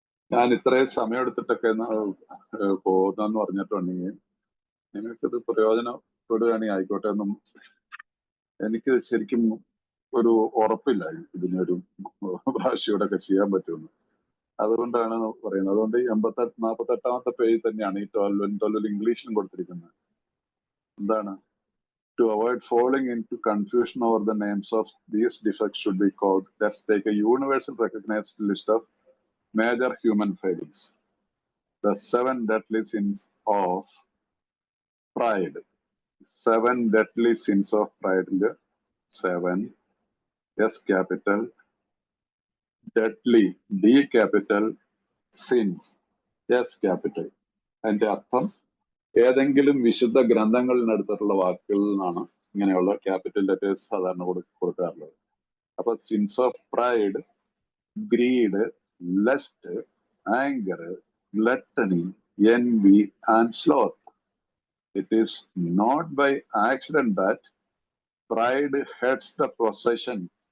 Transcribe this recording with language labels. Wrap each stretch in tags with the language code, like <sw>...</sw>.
<ml>ഞാൻ ഇത്രയും സമയം എടുത്തിട്ടൊക്കെ പോകുന്നെന്ന് പറഞ്ഞിട്ടുണ്ടെങ്കിൽ നിങ്ങൾക്കിത് പ്രയോജനപ്പെടുകയാണെങ്കിൽ ആയിക്കോട്ടെ എന്നും എനിക്ക് ശരിക്കും ഒരു ഉറപ്പില്ല ഇതിനൊരു ഭാഷയോടൊക്കെ ചെയ്യാൻ പറ്റുമെന്ന്. അതുകൊണ്ടാണ് പറയുന്നത്. അതുകൊണ്ട് 48ാമത്തെ പേജിൽ തന്നെയാണ് ഈ 12 ഇംഗ്ലീഷിലും കൊടുത്തിരിക്കുന്നത്. എന്താണ്?</ml> <en>To avoid falling into confusion over the names of these defects should be called. Let's take a universal recognized list of major human failings. The 7 deadly sins of pride. 7 deadly sins of pride. 7 S capital, deadly D capital, sins S capital.</en> <ml>അതിന്റെ അർത്ഥം ഏതെങ്കിലും വിശുദ്ധ ഗ്രന്ഥങ്ങളിൽ എടുത്തിട്ടുള്ള വാക്കുകളിൽ നിന്നാണ് ഇങ്ങനെയുള്ള capital letters സാധാരണ കൊടുക്കാറുള്ളത്. അപ്പൊ</ml> <en>Sins of pride, greed, lust, anger, gluttony, envy, and sloth. It is not by accident that pride heads the procession.</en>